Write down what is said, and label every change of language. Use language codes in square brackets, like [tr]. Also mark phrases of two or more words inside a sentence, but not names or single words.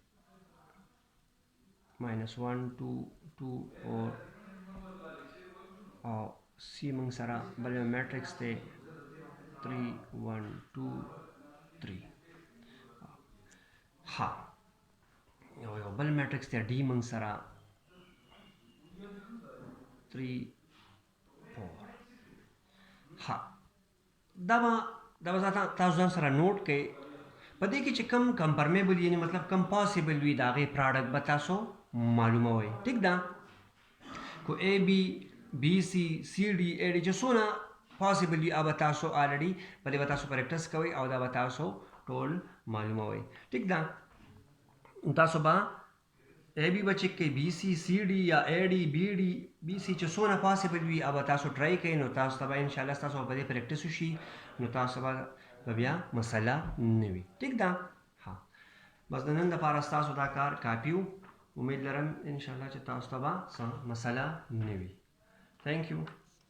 [ps] -1 2 2 4 او سی موږ سره بل یو میټرکس ته 3 1 2 3 ها یو بل میټرکس ته ډی موږ سره 3 4 ها دا تاسو ځان سره نوٹ کړئ په دې کې چې کم کمپرمیبل یعنی مطلب کم پاسبل وي دا غي پروډکټ به تاسو معلومه وي ٹھیک ده کو [en] A B B C C D A D [ps] چې څونه پاسبل وي هغه تاسو الریډي په دې تاسو پریکټس کوئ او دا به تاسو ټول معلومه وي ٹھیک ده تاسو به اے بی بچ کې بی سی سی ڈی یا اے ڈی بی سی چې څونه پاسبل وي هغه تاسو ټرای کړئ نو تاسو ته ان شاء الله تاسو په دې پریکټس وشي نو تاسو به بیا مسله نه وي ٹھیک ده ها بس نن د پاره تاسو دا کار کاپیو امید لرم ان شاء الله چې تاسو ته به مسله نه وي [en] thank you